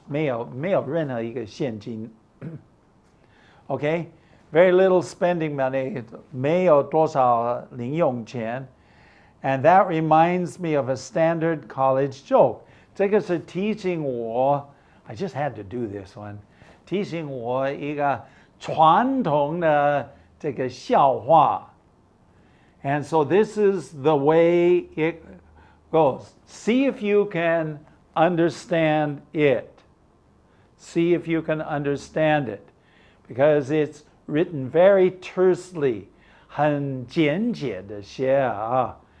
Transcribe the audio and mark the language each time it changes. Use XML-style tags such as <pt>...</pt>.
<zh>没有任何一个现金.Okay?</zh> <en>Very little spending money.</en> <zh>没有多少零用钱.</zh> <en>And that reminds me of a standard college joke.</en> <zh>这个是提醒我,</zh> <en>I just had to do this one.</en> <zh>提醒我一个传统的这个笑话.</zh> <en>And so this is the way it goes. See if you can understand it. See if you can understand it. Because it's written very tersely.</en> <zh>很简洁的写啊.</zh>